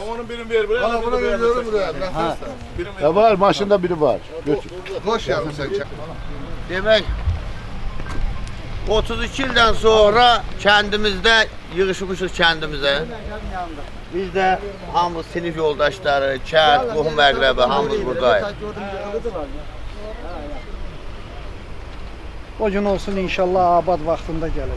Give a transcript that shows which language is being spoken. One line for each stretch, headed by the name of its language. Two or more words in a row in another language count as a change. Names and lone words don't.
Turkish: Onun birini ver buraya. Bana bunu veriyorum buraya.
Azerbaijani: Ya var, maşında biri var. Götür. Hoş geldin sen. Demək 32 ildən sonra kəndimizdə yığışmışıq kəndimizə. Biz də hamımız sinif yoldaşları, kənd, qohum əqrəbi hamımız buradayıq. O gün olsun inşallah abad vaxtında gəlir.